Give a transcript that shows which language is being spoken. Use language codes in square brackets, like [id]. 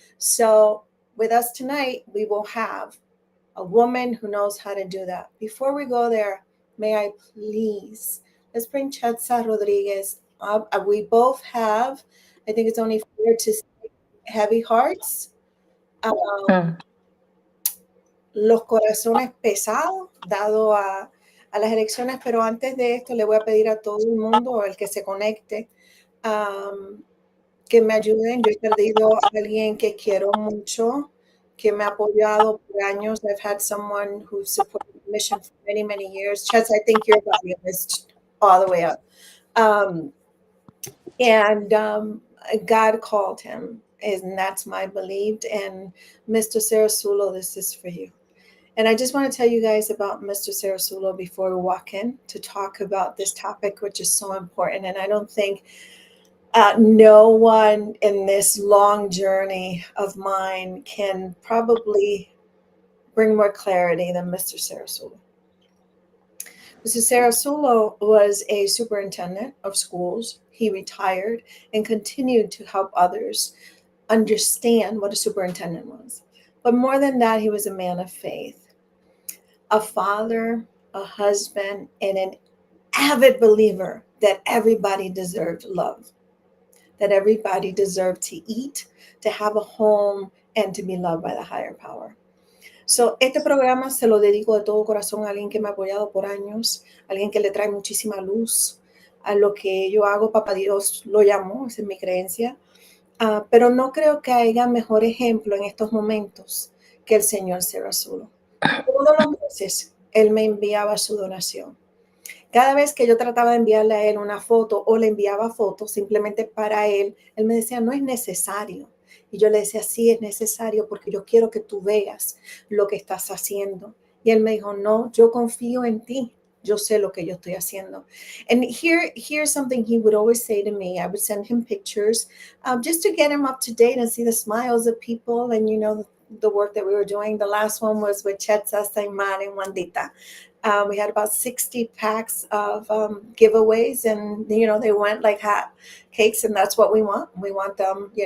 [en] So with us tonight, we will have a woman who knows how to do that. Before we go there, may I please, let's bring Chetza Rodriguez up. We both have, I think it's only fair to say, heavy hearts, Mm. [es] los corazones pesados, dado a las elecciones, pero antes de esto le voy a pedir a todo el mundo, el que se conecte, que me ayuden. Yo he perdido a alguien que quiero mucho, que me ha apoyado por años. [en] I've had someone who supported the mission for many, many years. Chess, I think your volume is all the way up. And God called him, and that's my belief. And Mr. Sarasulo, this is for you. And I just want to tell you guys about Mr. Sarasulo before we walk in to talk about this topic, which is so important. And I don't think no one in this long journey of mine can probably bring more clarity than Mr. Sarasulo. Mr. Sarasulo was a superintendent of schools. He retired and continued to help others understand what a superintendent was. But more than that, he was a man of faith, a father, a husband, and an avid believer that everybody deserved love, that everybody deserved to eat, to have a home, and to be loved by the higher power. [es] So, este programa se lo dedico de todo corazón a alguien que me ha apoyado por años, alguien que le trae muchísima luz a lo que yo hago. Papá Dios lo llamó, esa es mi creencia. Pero no creo que haya mejor ejemplo en estos momentos que el señor Sarasulo. Todos los meses él me enviaba su donación. Cada vez que yo trataba de enviarle a él una foto o le enviaba fotos simplemente para él me decía, no es necesario. Y yo le decía, sí es necesario porque yo quiero que tú veas lo que estás haciendo. Y él me dijo, no, yo confío en ti. Yo sé lo que yo estoy haciendo. [en] And here's something he would always say to me. I would send him pictures just to get him up to date and see the smiles of people and, the work that we were doing. The last one was with Chetza, Saimar, and Wandita. We had about 60 packs of giveaways, and they went like hot cakes, and that's what we want. We want them.